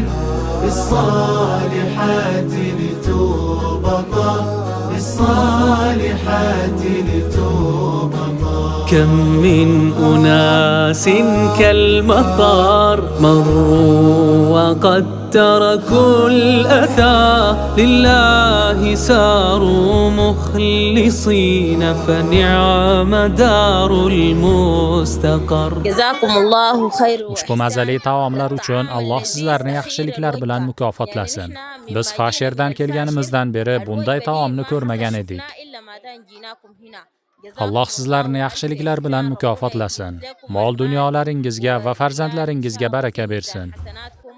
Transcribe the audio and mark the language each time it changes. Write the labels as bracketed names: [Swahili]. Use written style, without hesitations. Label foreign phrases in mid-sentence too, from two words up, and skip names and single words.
[Arabic] بالصالحات لتربطا بالصالحات لتربطا كم من أناس كالمطر مروا وقد تركوا الأثى لله ساروا مخلصين فنعم دار المستقر جزاكم الله خير. [Uzbek] Ushbu mazali taomlar uchun Alloh sizlarni yaxshiliklar bilan mukofotlasin. Biz Fasherdan kelganimizdan beri bunday taomni ko'rmagan edik. Alloh sizlarni yaxshiliklar bilan mukofotlasin. Mol dunyolaringizga va farzandlaringizga baraka bersin.